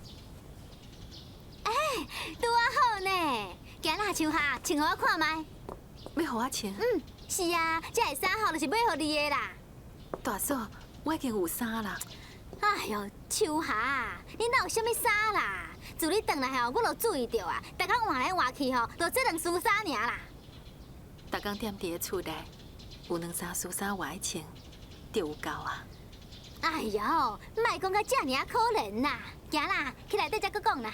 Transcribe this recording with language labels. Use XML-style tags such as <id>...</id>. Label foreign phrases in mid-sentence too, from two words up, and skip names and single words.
<nan>拄仔好呢，今仔秋霞穿互我看卖。要互我穿？是啊，这个衫吼就是买互你的啦。大嫂，我已经有衫啦。哎呦，秋霞，你哪有啥物衫啦？自你转来吼，我就注意到啊，逐工换来换去吼，就这两束衫尔啦。逐工踮伫个厝内，有两三束衫我爱穿，就有够啊。哎呦，莫讲到这尔可怜啦，行啦，去内底再搁讲啦。</nan>